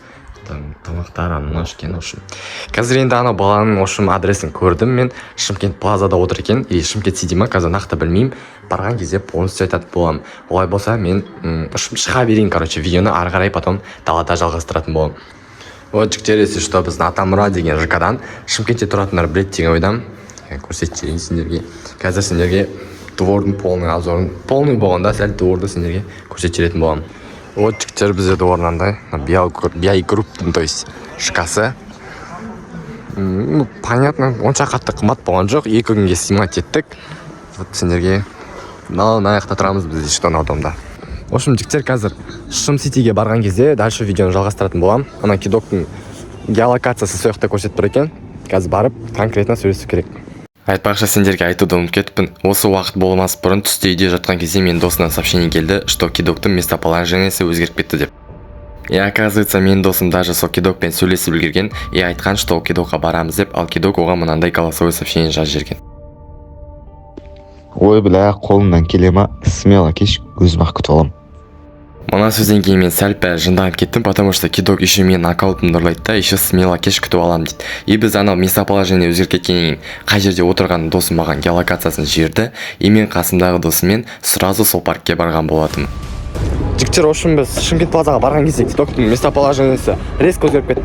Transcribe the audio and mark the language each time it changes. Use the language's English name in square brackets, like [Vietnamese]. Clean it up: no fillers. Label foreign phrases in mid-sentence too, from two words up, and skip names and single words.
[Kazakh] Тамақтар, анау ішкен. Қазір енді ана баланың адресін көрдім мен. Шымкент плазада отыр екен, или Шымкент Сити ма, қазір нақты білмеймін. Барған кезде полностью айтатын боламын. Олай болса мен шыға берейін, видеоны ары қарай потом далада жалғастыратын боламын. Вот жігіттер, [Russian] если что, [Kazakh] біздің Атамұра деген ЖК-дан Шымкентте тұратындар білет деген ойдам. Көрсетейін сендерге. Қазір сендерге двордың [Russian] полный обзорын, [Kazakh] полный болғанда сәл дворды сендерге көрсететін боламын. Вот жігіттер, бізде дворнандай, BI групптың, [Russian] то есть шкасы. [Kazakh] Понятно, онша қатты қымбат болған жоқ, 2 күнге снимать еттік. Вот сендерге мына жақта тұрамыз біз [Russian] что на [Kazakh] домда. [Russian] В общем, [Kazakh] жігіттер, қазір Шым Ситиге барған кезде дальше видеоны жалғастыратын боламын. Ана кидоктың геолокациясы сол жақта көрсетіп тұр екен. Қазір барып конкретно сөйлесу керек. Айтпақшы, сендерге айтуды ұмытып кетіппін. Осы уақыт болмас бұрын түсте үйде жатқан кезде мен досынан сообщение келді, что кидоктың местоположениесі өзгеріп кетті деп. [Russian] И оказывается, [Kazakh] мен досым даже сол кидокпен сөйлесіп үлгерген и айтқан, что ол кидокқа барамыз деп, ал кидок оған мынандай [Russian] голосовой сообщение [Kazakh] жазып жіберген. Ой, бля, қолымнан келе ма? Смело кеш, өзім-ақ күтіп аламын. Мына сөзден кейін мен сәл-пәл жынданып кеттім, [Russian] потому что [Kazakh] кидок еще мен аккаунтымды ұрлайды да, еще смело кеш күтіп аламын дейді. И біз анау местоположение өзгеріп кеткеннен кейін қай жерде отырған досым маған геолокациясын жіберді, и мен қасымдағы досыммен сразу сол паркке барған болатынмын. Жігіттер, біз Шымкент плазаға барған кезде кидоктың местоположениесі резко өзгеріп кетті.